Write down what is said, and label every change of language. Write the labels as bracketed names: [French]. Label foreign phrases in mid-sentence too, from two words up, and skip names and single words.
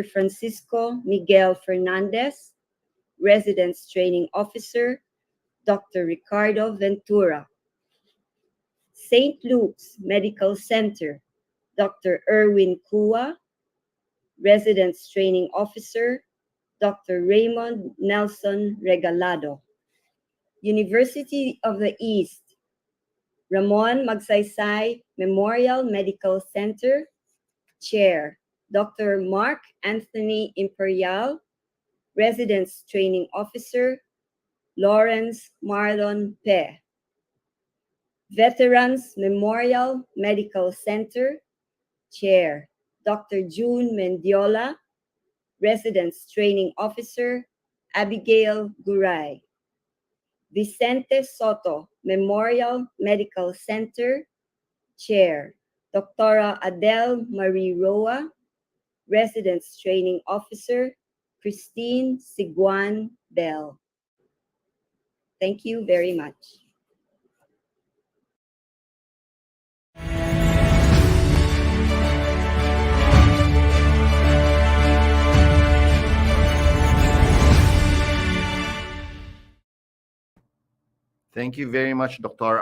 [English] Francisco Miguel Fernandez, Residence Training Officer, Dr. Ricardo Ventura. St. Luke's Medical Center, Dr. Erwin Kua, Residence Training Officer, Dr. Raymond Nelson Regalado. University of the East, Ramon Magsaysay Memorial Medical Center, Chair, Dr. Mark Anthony Imperial, Residence Training Officer, Lawrence Marlon Pe. Veterans Memorial Medical Center, Chair, Dr. June Mendiola, Residence Training Officer, Abigail Guray. Vicente Soto Memorial Medical Center, Chair, Dr. Adele Marie Roa, Residence Training Officer, Christine Siguan Bell. Thank you very much. Thank you very much, Dr.